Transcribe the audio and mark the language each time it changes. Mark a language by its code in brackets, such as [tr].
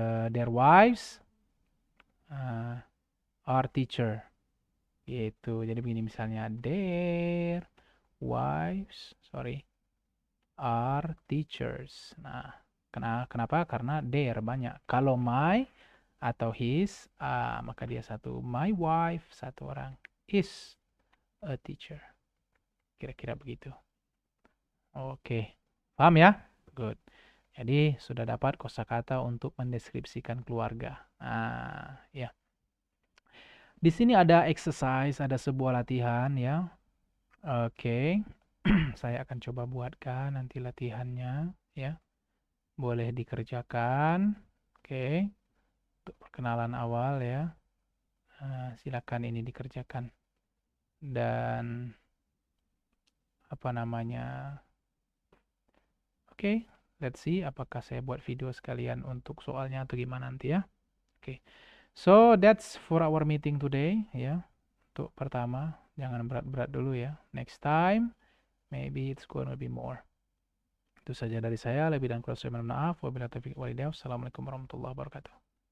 [en] Their wives are teacher. Gitu. [id] Jadi begini misalnya [en] their wives, are teachers. [id] Nah, kenapa? Karena their banyak. Kalau my atau his, maka dia satu. [en] My wife, [id] satu orang, [en] is a teacher. [id] Kira-kira begitu. Oke. Paham ya? Good. Jadi sudah dapat kosakata untuk mendeskripsikan keluarga. Ya. Di sini ada exercise, ada sebuah latihan ya. Oke. Saya akan coba buatkan nanti latihannya ya. Boleh dikerjakan. Oke. Untuk perkenalan awal ya. Silakan ini dikerjakan. Dan apa namanya? Oke, [en] let's see [id] apakah saya buat video sekalian untuk soalnya atau gimana nanti ya. Oke. [en] So that's for our meeting today ya. [id] Untuk pertama, jangan berat-berat dulu ya. [en] Next time maybe it's gonna be more. [id] Itu saja dari saya. Lebih dan kurang saya mohon maaf. Wabillahi taufiq walhidayah. Wassalamualaikum warahmatullahi wabarakatuh.